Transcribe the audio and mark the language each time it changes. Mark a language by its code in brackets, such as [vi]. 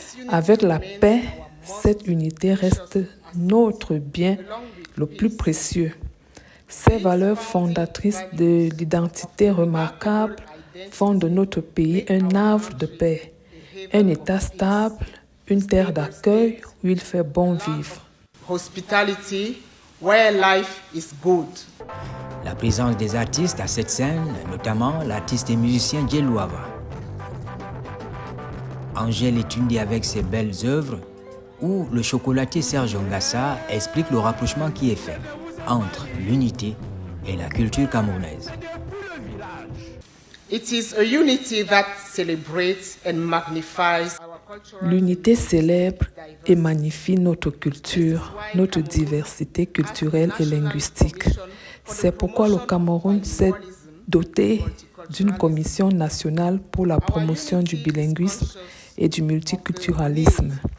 [fr] Avec la paix, cette unité reste notre bien le plus précieux. Ces valeurs fondatrices de l'identité remarquable font de notre pays un havre de paix, un État stable, une terre d'accueil où il fait bon vivre. [en] Hospitality, where life is good. [fr] La présence des artistes à cette scène, notamment l'artiste et musicien Djé Louava. Angèle Etundi avec ses belles œuvres, où le chocolatier Serge Ngassa explique le rapprochement qui est fait entre l'unité et la culture camerounaise. [en] It is a unity that celebrates and magnifies [fr] L'unité célèbre et magnifie notre culture, notre diversité culturelle et linguistique. C'est pourquoi le Cameroun s'est doté d'une commission nationale pour la promotion du bilinguisme et du multiculturalisme.